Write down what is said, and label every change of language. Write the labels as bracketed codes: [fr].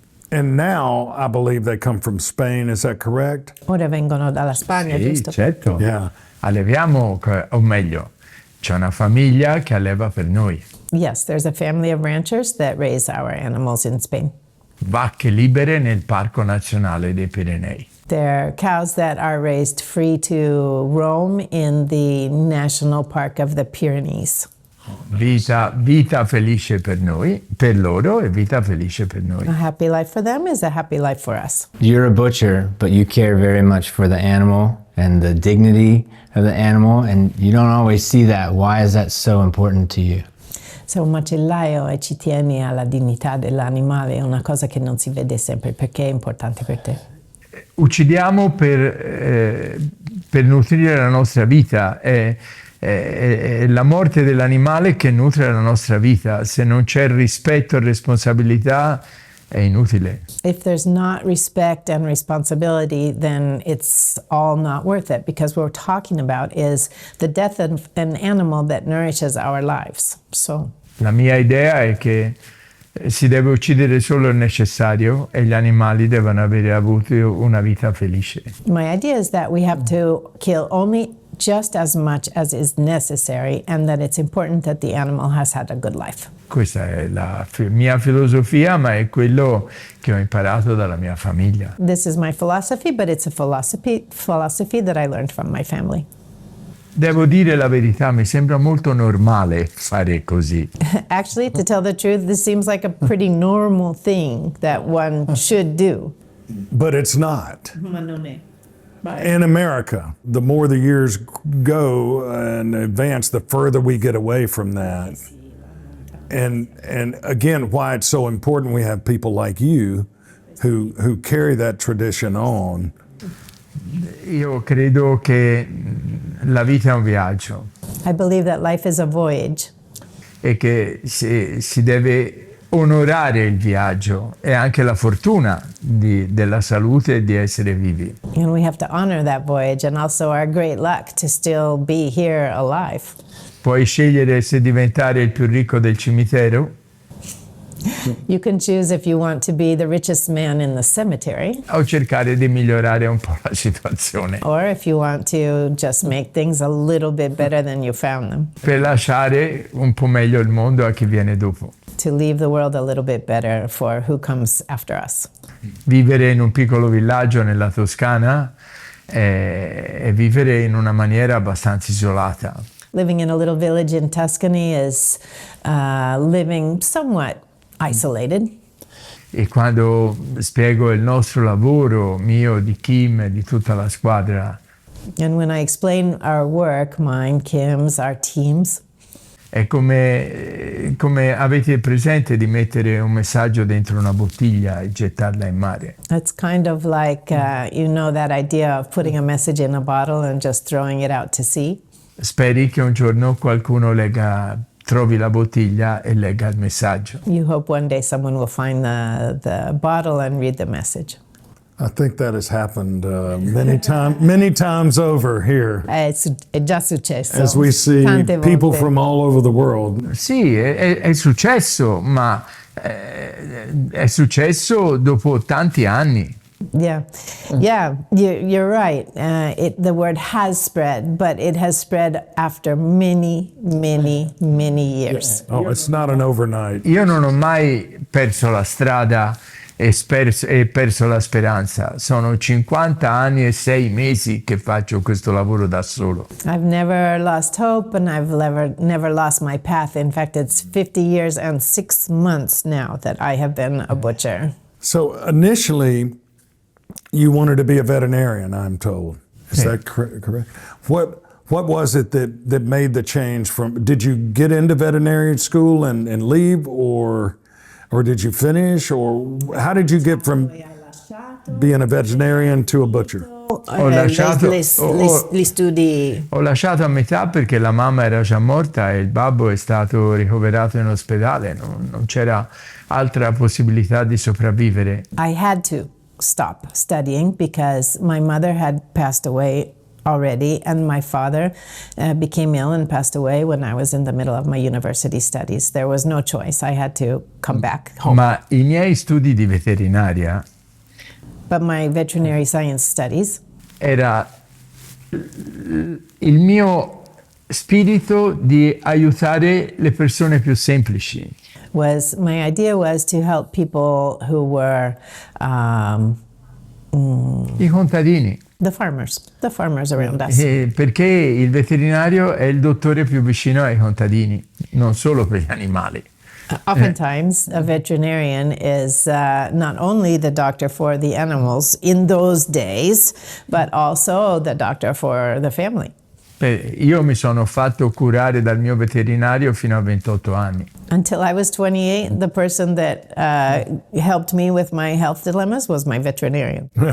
[en] And now I believe they come from Spain. Is that correct? [it] Ora vengono dalla Spagna, Sì, giusto? certo. [en] Yeah. [it] Alleviamo, o meglio, c'è una famiglia che alleva per noi. [en] Yes, there's a family of ranchers that raise our animals in Spain. [it] Vacche libere nel Parco Nazionale dei Pirenei. [en] They're cows that are raised free to roam in the National Park of the Pyrenees. [it] Vita felice per noi, per loro, e vita felice per noi. [en] A happy life for them is a happy life for us. You're a butcher, but you care very much for the animal and the dignity of the animal, and you don't always see that. Why is that so important to you? [it] Sei un macellaio e ci tieni alla dignità dell'animale, è una cosa che non si vede sempre. Perché è importante per te? Uccidiamo per nutrire la nostra vita. È la morte dell'animale che nutre la nostra vita. Se non c'è rispetto e responsabilità, è inutile. [en] If there's not respect and responsibility, then it's all not worth it, because what we're talking about is the death of an animal that nourishes our lives. So [it] La mia idea è che si deve uccidere solo il necessario e gli animali devono avere avuto una vita felice. [en] my idea is that we have to kill only just as much as is necessary, and that it's important that the animal has had a good life. [it] Questa è la mia filosofia, ma è quello che ho imparato dalla mia famiglia. [en] This is my philosophy, but it's a philosophy that I learned from my family. [it] Devo dire la verità, mi sembra molto normale fare così. [en] Actually, to tell the truth, this seems like a pretty normal thing that one should do. But it's not. In America, the more the years go and advance, the further we get away from that. And again, why it's so important we have people like you who carry that tradition on. [it] Io credo che la vita è un viaggio [en] I believe that life is a voyage, [it] e che si deve onorare il viaggio e anche la fortuna della salute e di essere vivi. [en] and we have to honor that voyage, and also our great luck to still be here alive. [it] Puoi scegliere se diventare il più ricco del cimitero [en] You can choose if you want to be the richest man in the cemetery, [it] o cercare di migliorare un po' la situazione [en] or if you want to just make things a little bit better than you found them, [it] per lasciare un po' meglio il mondo a chi viene dopo. [en] to leave the world a little bit better for who comes after us. [it] Vivere in un piccolo villaggio nella Toscana e vivere in una maniera abbastanza isolata. [en] Living in a little village in Tuscany is living somewhat isolated. [it] E quando spiego il nostro lavoro, mio, di Kim e di tutta la squadra, [en] And when I explain our work, mine, Kim's, our teams, [it] è come avete presente di mettere un messaggio dentro una bottiglia e gettarla in mare. [en] it's kind of like, you know, that idea of putting a message in a bottle and just throwing it out to sea. [it] Speri che un giorno qualcuno trovi la bottiglia e legga il messaggio. [en] You hope one day someone will find the bottle and read the message. I think that has happened many times over here, [it] È già successo. [en] as we see [it] Tante [en] people [it] volte. [en] from all over the world. [it] Sì, è successo, ma è successo dopo tanti anni. [en] Yeah, you're right. The word has spread, but it has spread after many years. Oh, it's not an overnight. [it] Io non ho mai perso la strada e perso la speranza. Sono 50 anni e 6 mesi che faccio questo lavoro da solo. [en] I've never lost hope, and I've never lost my path. In fact, it's 50 years and 6 months now that I have been a butcher. So initially, you wanted to be a veterinarian, I'm told. Is that correct? What was it that made the change from? Did you get into veterinarian school and leave, or did you finish, or how did you get from being a veterinarian to a butcher? [it] Ho lasciato, Gli studi. ho lasciato a metà perché la mamma era già morta e il babbo è stato ricoverato in ospedale. Non c'era altra possibilità di sopravvivere. [en] I had to stop studying because my mother had passed away already, and my father became ill and passed away when I was in the middle of my university studies. There was no choice. I had to come back home. [it] Ma i miei studi di veterinaria [en] But my veterinary science studies [it] era il mio spirito di aiutare le persone più semplici. [en] my idea was to help people who were [it] I contadini. [en] The farmers around us. [it] Perché il veterinario è il dottore più vicino ai contadini, non solo per gli animali. [en] Oftentimes, a veterinarian is not only the doctor for the animals in those days, but also the doctor for the family. [it] Io mi sono fatto curare dal mio veterinario fino a 28 anni. [en] Until I was 28, the person that helped me with my health dilemmas was my veterinarian.